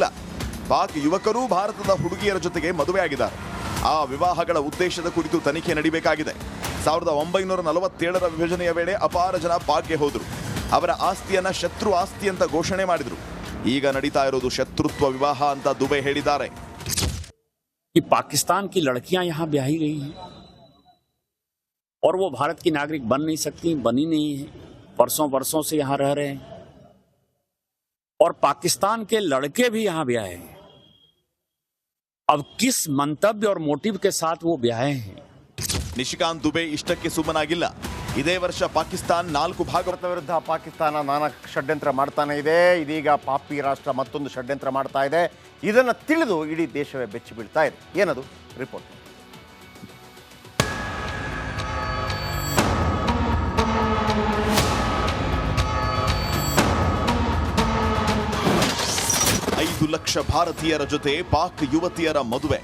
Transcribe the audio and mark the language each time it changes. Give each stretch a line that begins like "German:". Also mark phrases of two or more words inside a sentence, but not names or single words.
Kannada: ಪಾಕ್ ಯುವಕರು ಭಾರತದ ಹುಡುಗಿಯರ ಜೊತೆಗೆ ಮದುವೆಯಾಗಿದ್ದಾರೆ. ಆ ವಿವಾಹಗಳ ಉದ್ದೇಶದ ಕುರಿತು ತನಿಖೆ ನಡೆಯಬೇಕಾಗಿದೆ. 1947ರ ವಿಭಜನೆಯ ವೇಳೆ ಅಪಾರ ಜನ ಪಾಕ್ಗೆ ಹೋದರು. ಅವರ ಆಸ್ತಿಯನ್ನ ಶತ್ರು ಆಸ್ತಿ ಅಂತ ಘೋಷಣೆ ಮಾಡಿದ್ರು. ಈಗ ನಡೀತಾ ಇರೋದು ಶತ್ರುತ್ವ ವಿವಾಹ ಅಂತ ದುಬೆ ಹೇಳಿದ್ದಾರೆ.
Hindi: कि पाकिस्तान की लड़कियां यहां ब्याही गई हैं और वो भारत की नागरिक बन नहीं सकती, बनी नहीं है, वर्षों से यहां रह रहे हैं और पाकिस्तान के लड़के भी यहां ब्याहे हैं. अब किस मंतव्य और मोटिव के साथ वो ब्याहे हैं?
Kannada: ನಿಶಿಕಾಂತ್ ದುಬೆ ಇಷ್ಟಕ್ಕೆ ಸುಮ್ಮನಾಗಿಲ್ಲ. ಇದೇ ವರ್ಷ ಪಾಕಿಸ್ತಾನ 4 ಭಾರತ ವಿರುದ್ಧ ಪಾಕಿಸ್ತಾನ ನಾನಾ ಷಡ್ಯಂತ್ರ ಮಾಡ್ತಾನೆ ಇದೆ. ಇದೀಗ ಪಾಪಿ ರಾಷ್ಟ್ರ ಮತ್ತೊಂದು ಷಡ್ಯಂತ್ರ ಮಾಡ್ತಾ ಇದೆ. ಇದನ್ನು ತಿಳಿದು ಇಡೀ ದೇಶವೇ ಬೆಚ್ಚಿ ಬೀಳ್ತಾ ಇದೆ. ಏನದು ರಿಪೋರ್ಟ್. ಐದು ಲಕ್ಷ ಭಾರತೀಯರ ಜೊತೆ ಪಾಕ್ ಯುವತಿಯರ ಮದುವೆ.